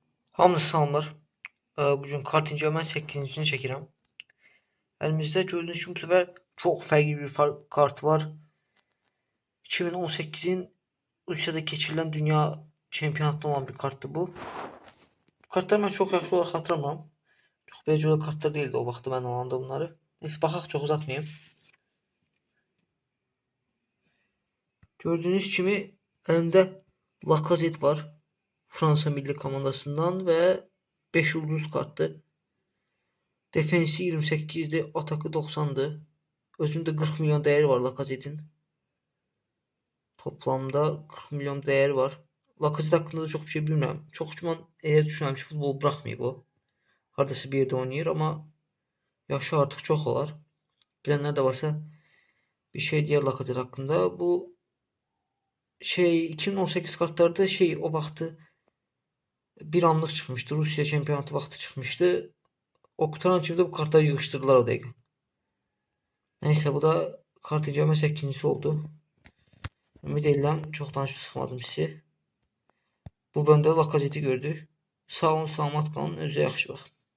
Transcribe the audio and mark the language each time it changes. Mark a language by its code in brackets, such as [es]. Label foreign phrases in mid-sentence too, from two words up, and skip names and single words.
[az] Hamınızı salamlar. [tr] Bugün kart inceleme 8'ini çəkirəm. Elimizdə gördüğünüz gibi bu sefer çok farklı bir kart var. 2018'in Rusya'da geçirilen dünya şampiyonatında olan bir karttı bu. [az] Bu kartları mən çox yaxşı olaraq hatırlamıram. Çox beləcə kartlar değildi o vaxtda mən alanda bunları. Neyse baxaq, çox uzatmayayım. Gördüğünüz kimi elimdə Lacazette var. [tr] Fransa milli komandasından ve 5 yıldız kartı. Defensi 28'di, atakı 90'dı. Özünde 40 milyon değeri var Lacazette'in. Toplamda 40 milyon değeri var. Lacazette hakkında da çok bir şey bilmiyorum. [az] Çok güman eğer düşünürəm ki, futbol bırakmayıb o. Hardasa bir yerde oynayır ama yaşı artık çok olar. [tr] Bilenler de varsa bir şey diğer Lacazette hakkında. Bu 2018 kartlarda o vaxtı bir anlık çıkmıştı. Rusya şampiyonatı vaxtı çıkmıştı. [az] O kutaran kimi de bu kartları yığıştırdılar o dəqiqə. [tr] Neyse, bu da kart inceleme 8'incisi oldu. [az] Ümid edirəm çox danışıb sıxmadım sizi. Bu bölümdə Lacazette'i gördük. Sağ olun, salamat qalın, özünüzə yaxşı baxın.